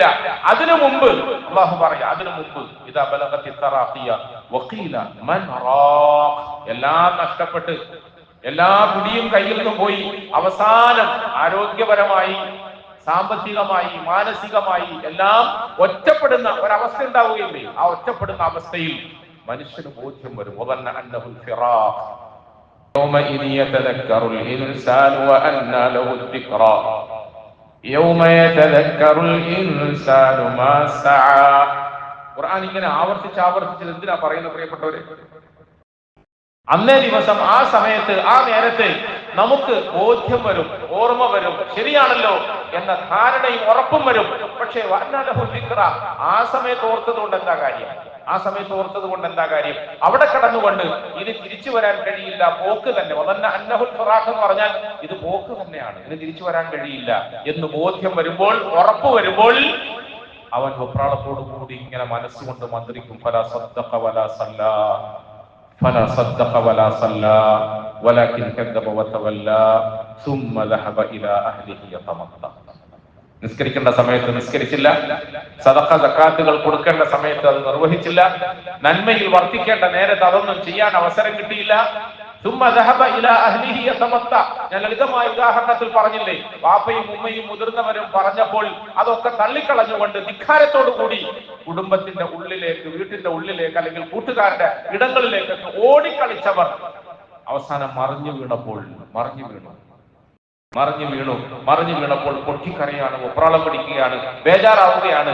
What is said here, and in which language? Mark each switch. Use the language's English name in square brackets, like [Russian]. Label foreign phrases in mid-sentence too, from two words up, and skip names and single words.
[Malayalam] അതിനു മുമ്പ് അല്ലാഹു പറയാ, അതിനു മുമ്പ് [Arabic] إذا بلغت التراقي وقيل من راق, [Malayalam] എല്ലാം നഷ്ടപ്പെട്ട് എല്ലാ പിടിയും കയ്യിൽ നിന്ന് പോയി അവസാനം ആരോഗ്യപരമായി സാമ്പത്തികമായി മാനസികമായി എല്ലാം ഒറ്റപ്പെടുന്ന ഒരവസ്ഥ ഉണ്ടാവുകയില്ലേ? ആ ഒറ്റപ്പെടുന്ന അവസ്ഥയിൽ മനുഷ്യന് ബോധ്യം വരും. [Arabic] يومئذ يتذكر الإنسان وأنى له الذكرى يوم يتذكر الإنسان ما سعى. [Malayalam] ഖുർആൻ ഇങ്ങനെ ആവർത്തിച്ച് എന്തിനാ പറയുന്നത് പ്രിയപ്പെട്ടവരെ? അന്നേ ദിവസം, ആ സമയത്ത്, ആ നേരത്തെ നമുക്ക് ബോധ്യം വരും, ഓർമ്മ വരും, ശരിയാണല്ലോ എന്ന ധാരണയും ഉറപ്പും വരും. പക്ഷേ ആ സമയത്ത് ഓർത്തത് കൊണ്ട് എന്താ കാര്യം? ആ സമയത്ത് ഓർത്തത് കൊണ്ട് എന്താ കാര്യം? അവിടെ കടന്നുകൊണ്ട് ഇനി തിരിച്ചു വരാൻ കഴിയില്ല, പോക്ക് തന്നെ. [Arabic] أنه الفراق [Malayalam] എന്ന് പറഞ്ഞാൽ ഇത് പോക്ക് തന്നെയാണ്, ഇനി തിരിച്ചു വരാൻ കഴിയില്ല എന്ന് ബോധ്യം വരുമ്പോൾ, ഉറപ്പ് വരുമ്പോൾ, അവൻ വെപ്രാളത്തോടു കൂടി ഇങ്ങനെ മനസ്സുകൊണ്ട് മന്ത്രിക്കും. [Arabic] فلا صدق ولا صلى فلا صدق ولا صلى ولكن كذب وتولى ثم ذهب الى اهله يتمطى. [Malayalam] നിസ്കരിക്കേണ്ട സമയത്ത് നിസ്കരിച്ചില്ല, സദഖ സക്കാത്തുകൾ കൊടുക്കേണ്ട സമയത്ത് അത് നിർവഹിച്ചില്ല, നന്മയിൽ വർദ്ധിക്കേണ്ട നേരത്ത് അതൊന്നും ചെയ്യാൻ അവസരം കിട്ടിയില്ല. [Arabic] ثم ذهب الى اهله يتمطى. [Malayalam] ഞാൻ ലളിതമായ ഉദാഹരണത്തിൽ പറഞ്ഞില്ലേ, വാപ്പയും ഉമ്മയും മുതിർന്നവരും പറഞ്ഞപ്പോൾ അതൊക്കെ തള്ളിക്കളഞ്ഞുകൊണ്ട് ധിക്കാരത്തോടു കൂടി കുടുംബത്തിന്റെ ഉള്ളിലേക്ക്, വീട്ടിന്റെ ഉള്ളിലേക്ക്, അല്ലെങ്കിൽ കൂട്ടുകാരുടെ ഇടങ്ങളിലേക്കൊക്കെ ഓടിക്കളിച്ചവർ അവസാനം മറിഞ്ഞു വീണപ്പോൾ പൊട്ടിക്കരയാണ്, വെപ്രാളം പിടിക്കുകയാണ്, ബേജാറാവുകയാണ്.